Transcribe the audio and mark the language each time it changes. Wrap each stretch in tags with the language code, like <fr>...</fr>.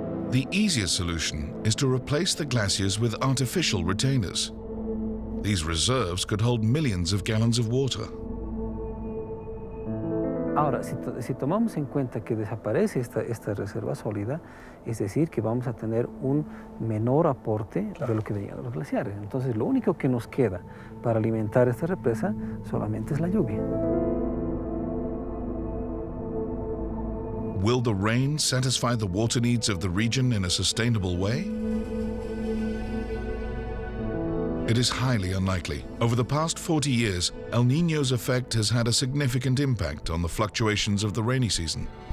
<en>The easiest solution is to replace the glaciers with artificial retainers. These reserves could hold millions of gallons of water.</en> <es>Ahora, si tomamos en cuenta que desaparece esta reserva sólida, es decir, que vamos a tener un menor aporte, claro, de lo que venían los glaciares. Entonces, lo único que nos queda para alimentar esta represa solamente es la lluvia.</es> <en>Will the rain satisfy the water needs of the region in a sustainable way? It is highly unlikely. Over the past 40 years, El Niño's effect has had a significant impact on the fluctuations of the rainy season.</en>